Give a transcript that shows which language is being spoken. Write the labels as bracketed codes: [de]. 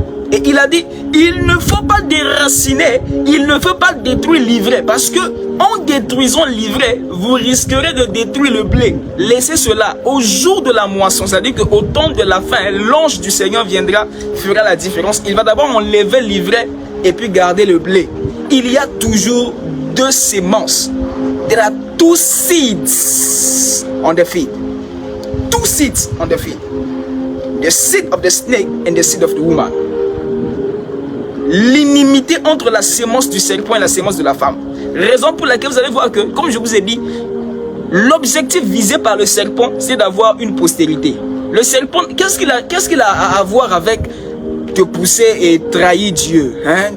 [fr] Et il a dit, il ne faut pas déraciner, il ne faut pas détruire l'ivraie, parce que en détruisant l'ivraie, vous risquerez de détruire le blé. Laissez cela au jour de la moisson, c'est-à-dire qu'au temps de la fin, l'ange du Seigneur viendra, fera la différence. Il va d'abord enlever l'ivraie et puis garder le blé. Il y a toujours 2 semences. [en] There are 2 seeds on the field. 2 seeds on the field. The seed of the snake and the seed of the woman. [fr] L'inimité entre la sémence du serpent et la sémence de la femme. Raison pour laquelle vous allez voir que, comme je vous ai dit, l'objectif visé par le serpent, c'est d'avoir une postérité. Le serpent, qu'est-ce qu'il a à voir avec te pousser et trahir Dieu, hein?